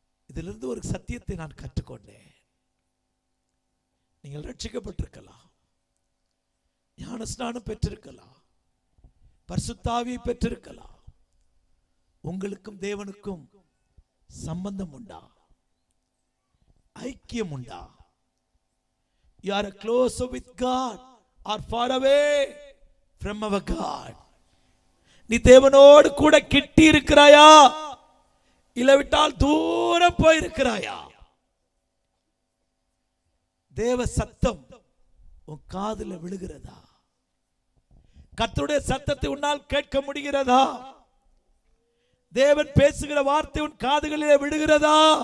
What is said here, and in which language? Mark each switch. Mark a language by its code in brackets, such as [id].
[ta] இதிலிருந்து ஒரு சத்தியத்தை நான் கற்றுக்கொண்டேன். நீங்கள் ரட்சிக்கப்பட்டிருக்கலாம், ஞான ஸ்நானம் பெற்றிருக்கலாம், பரிசுத்த ஆவியை பெற்றிருக்கலாம். உங்களுக்கும் தேவனுக்கும் சம்பந்தம் உண்டா? ஐக்கியம் உண்டா? [en] You are closer with God or far away from our God? [ta] நீ தேவனோடு கூட கிட்டி இருக்கிறாயா, இல்லவிட்டால் தூரம் போயிருக்கிறாயா? தேவ சத்தம் உன் காதுல விழுகிறதா? கர்த்தருடைய சத்தத்தை உன்னால் கேட்க முடிகிறதா? தேவன் பேசுகிற வார்த்தை உன் காதுகளிலே விழுகிறதா?